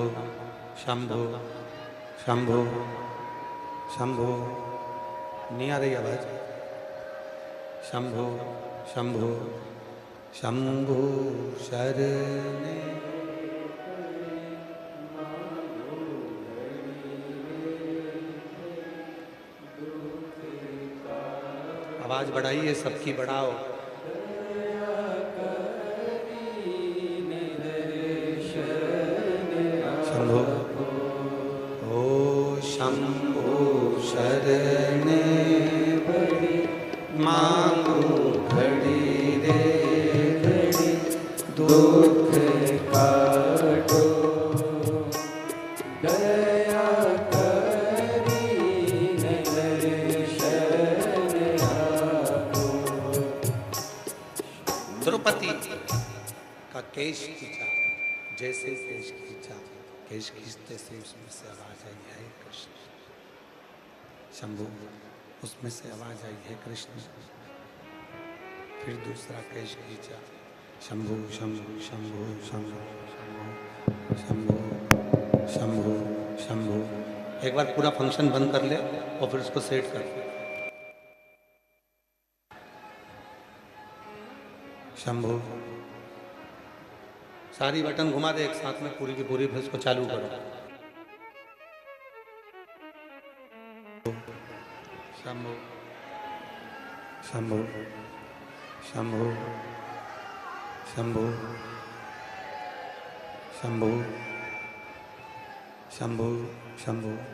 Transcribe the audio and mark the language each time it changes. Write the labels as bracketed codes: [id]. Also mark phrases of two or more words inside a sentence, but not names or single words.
[hi] शंभु शंभु शंभु, नहीं आ रही आवाज, शंभु शंभु [gu] શંભુ શરણે, [hi] आवाज बढ़ाइए, सबकी बढ़ाओ। [gu] શંભુ ઓ શંભુ શરણે માંગુ ઘડી રે ઘડી, દુઃખ કાટો દયા કરી દર્શન આપો। [hi] द्रौपदी का केश खींचा, जैसे केश खींचा, केश खींचते से उसमें से आवाज आई, है कृष्ण। शंभु, उसमें से आवाज आई, है कृष्ण। फिर दूसरा केश खींचा, शंभु शंभु शंभु शंभु शंभु शंभु शंभु। एक बार पूरा फंक्शन बंद कर ले और फिर उसको सेट कर। शंभु, सारी बटन घुमा दे एक साथ में, पूरी की पूरी, फिर उसको चालू करो। शंभु शंभु शंभु शंभु शंभु शंभु शंभु